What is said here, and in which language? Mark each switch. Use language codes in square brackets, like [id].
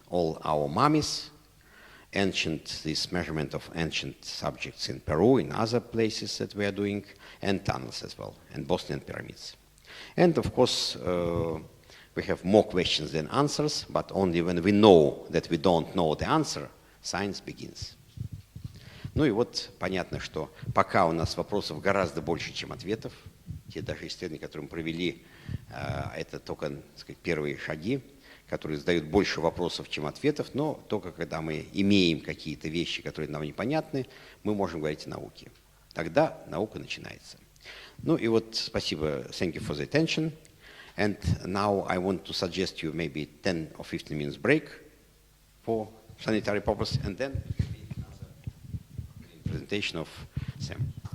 [en] All our mummies, this measurement of ancient subjects in Peru, in other places that we are doing, and tunnels as well, and Bosnian pyramids. And of course, we have more questions than answers, but only when we know that we don't know the answer, science begins. [ru] Ну и вот понятно, что пока у нас вопросов гораздо больше, чем ответов. Те даже исследования, которые мы провели, это только, так сказать, первые шаги, которые задают больше вопросов, чем ответов, но только когда мы имеем какие-то вещи, которые нам непонятны, мы можем говорить о науке. Тогда наука начинается. Ну и вот спасибо, [en] thank you for the attention. And now I want to suggest you maybe 10 or 15 minutes break for sanitary purpose, and then another presentation of Sam.